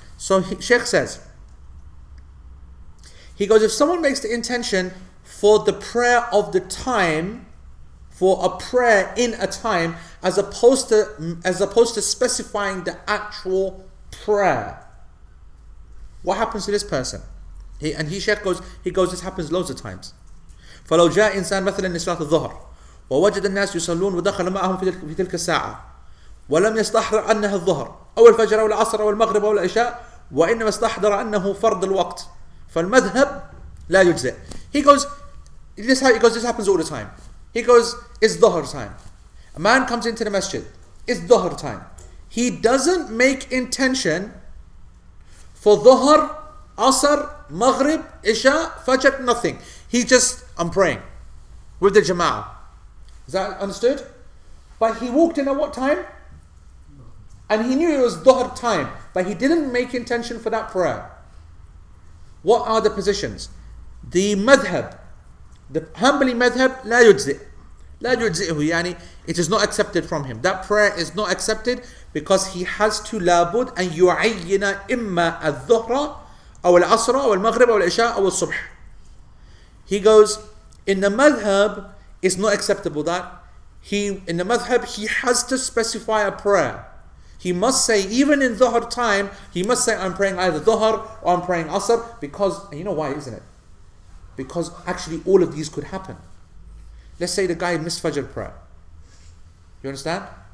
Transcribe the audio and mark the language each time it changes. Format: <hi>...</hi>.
<en>So Sheikh says, he goes, if someone makes the intention for the prayer of the time, for a prayer in a time, as opposed to specifying the actual prayer, what happens to this person? Sheikh goes, this happens loads of times.</en> <ar>فلو جاء إنسان مثلا لصلاة الظهر ووجد الناس يصلون ودخل معهم في تلك الساعة ولم يستحضر أنها الظهر أو الفجر أو العصر أو المغرب أو العشاء وإنما استحضر أنه فرض الوقت فالمذهب لا يجزئ.</ar> <en>He goes, this happens all the time. He goes, it's Dhuhr time. A man comes into the masjid, it's Dhuhr time. He doesn't make intention for Dhuhr, Asr, Maghrib, Isha, Fajr, nothing. He just, I'm praying with the Jama'ah. Is that understood? But he walked in at what time? And he knew it was Dhuhr time, but he didn't make intention for that prayer. What are the positions? The madhab, the Hanbali madhab,</en> <ar>لا يجزئ. لا يجزئه, يعني</ar> <en>it is not accepted from him. That prayer is not accepted because he has to</en> <ar>لابد أن يعين إما الظهر أو العصر أو المغرب أو العشاء أو الصبح.</ar> <en>He goes, in the madhab, it's not acceptable that. In the madhab, he has to specify a prayer. He must say, even in Dhuhr time, he must say, I'm praying either Dhuhr or I'm praying Asr, because, and you know why, isn't it? Because actually all of these could happen. Let's say the guy missed Fajr prayer. You understand?</en>